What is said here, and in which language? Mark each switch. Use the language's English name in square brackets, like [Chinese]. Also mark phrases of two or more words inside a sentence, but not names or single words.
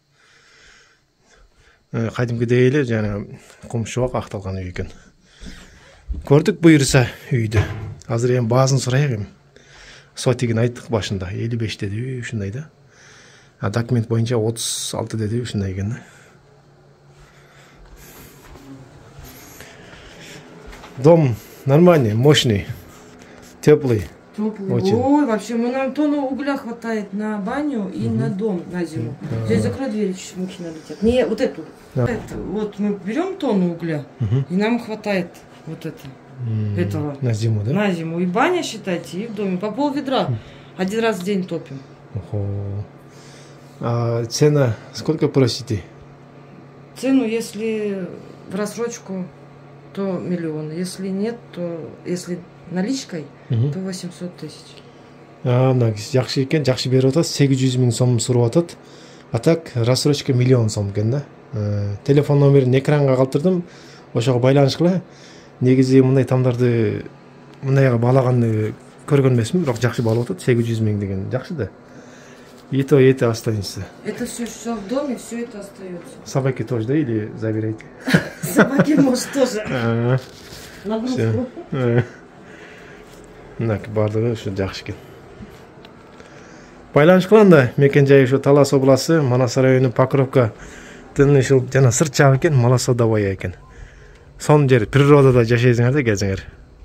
[Kyrgyz] Кадимкидей эле жана комшубак акталган үй экен. Көрдүк буюрса үйдү. Азыр эми баазын сурайык эми. Сотигин айттык башында 55 деди, ушундай да. А документ боюнча 36 деди, ушундай экен да. [Russian] Дом нормальный, мощный, теплый. Очень. Ой, вообще, нам тонну угля хватает на баню и на дом на зиму. Здесь закрой двери, чуть мухи налетят. Не, вот эту. Вот мы берем тонну угля, и нам хватает вот этого. На зиму, да? На зиму. И баня, считайте, и в доме. По пол-ведра. 1 раз в день топим. Ого. А цена сколько просите? Цену, если в рассрочку, то 1 миллион. Если нет, то если наличкой, то 800 тысяч. [Kyrgyz] Мына жакшы экен, жакшы берип атат. 800 000 сом суруп атат. [Russian] А так рассрочка [Kyrgyz] 1 миллион сом экен да. Телефон номерин экранга калтырдым. Ошого байланышкыла. Негизи мындай тамдарды мындайга баалаганды көргөн эмесмин, бирок жакшы баалап атат. 800 000 деген жакшы да. [Russian] И то, и это останется. Это все в доме, все это остается. Собаки тоже, да, или забираете? Собаки, может, тоже. Нагрузку. [Kyrgyz] Мына бардыгы ушу жакшы экен. Байланышкыла анда мекен жайы ушу Талас областы, Манас району Покровка ушул жана сырт жак экен, Малосодовая экен. Сон жер природада жашайсыңар да келсеңер.